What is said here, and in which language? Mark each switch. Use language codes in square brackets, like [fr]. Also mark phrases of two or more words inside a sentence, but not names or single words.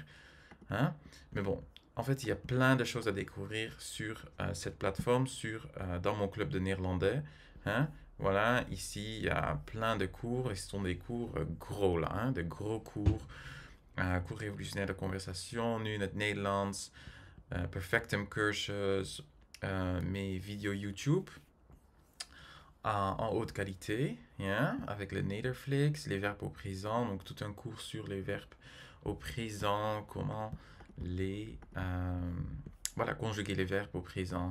[fr] Hein? Mais bon, en fait, il y a plein de choses à découvrir sur cette plateforme, dans mon club de néerlandais. Hein? Voilà, ici, il y a plein de cours, et ce sont des cours gros là, hein? De gros cours. Cours révolutionnaire de conversation, [nl] nu in het Nederlands, Perfectum cursus, [fr] mes vidéos YouTube en haute qualité, hein? Avec le Nederflix, les verbes au présent, donc tout un cours sur les verbes au présent, comment conjuguer les verbes au présent.